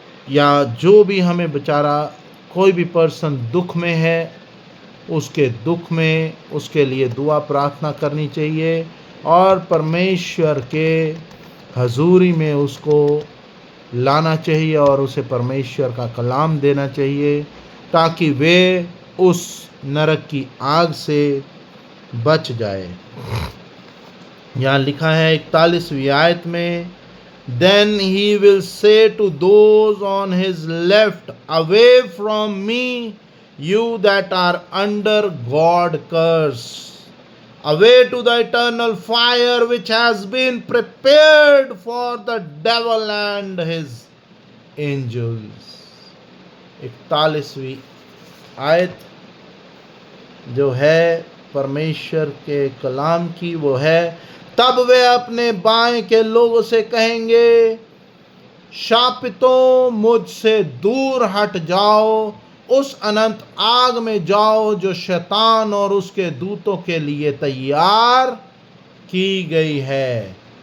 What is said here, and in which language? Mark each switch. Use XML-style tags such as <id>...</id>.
<hi>या जो भी हमें बेचारा कोई भी पर्सन दुख में है, उसके दुख में उसके लिए दुआ प्रार्थना करनी चाहिए और परमेश्वर के हजूरी में उसको लाना चाहिए और उसे परमेश्वर का कलाम देना चाहिए, ताकि वे उस नरक की आग से बच जाए। यहाँ लिखा है 41वीं आयत में,</hi> <en>Then he will say to those on his left, Away from me, you that are under God curse, away to the eternal fire which has been prepared for the devil and his angels।</en> <hi>41वीं आयत जो है परमेश्वर के कलाम की, वो है, तब वे अपने बाएं के लोगों से कहेंगे, शापितों, मुझसे दूर हट जाओ, उस अनंत आग में जाओ जो शैतान और उसके दूतों के लिए तैयार की गई है।</hi>